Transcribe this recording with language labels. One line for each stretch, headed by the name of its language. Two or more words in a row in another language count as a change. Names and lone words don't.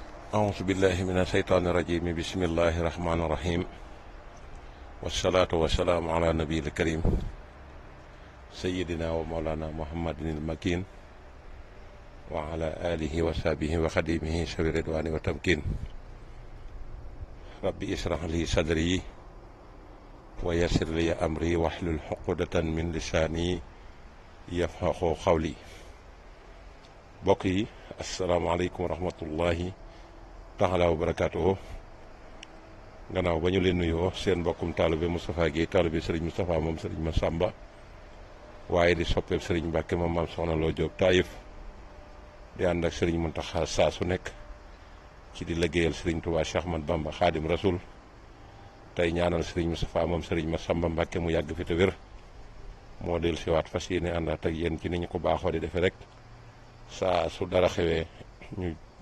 Arabic: أعوذ بالله من الشيطان الرجيم بسم الله الرحمن الرحيم والصلاة والسلام على النبي الكريم سيدنا ومولانا محمد المكين وعلى آله وصحبه وخديمه شوي الرضوان والتمكين ربي اشرح لي صدري ويسر لي أمري واحلل عقدة من لساني يفقهوا قولي بقي السلام عليكم ورحمة الله تعالى وبركاته
Wolof: gannaaw ba ñu leen nuyoo seen mbokkum taalibe Moustapha Guèye taalibe Serigne Moustapha moom Serigne Massamba waaye di soppeeb Serigne Mbacke moom maam Soxna Lo Diop Taïf di ànd ak Serigne Mountakha saa su nekk ci di liggéeyal Serigne Touba Cheikh Ahmadou Bamba Khadim Rasoul tey ñaanal Serigne Moustapha moom Serigne Massamba Mbacke mu yàgg fi te wér moo del siwaat fas yéene àndaat ak yéen ci ni ñu ko baaxoo di defee rek saa su dara xewee ñu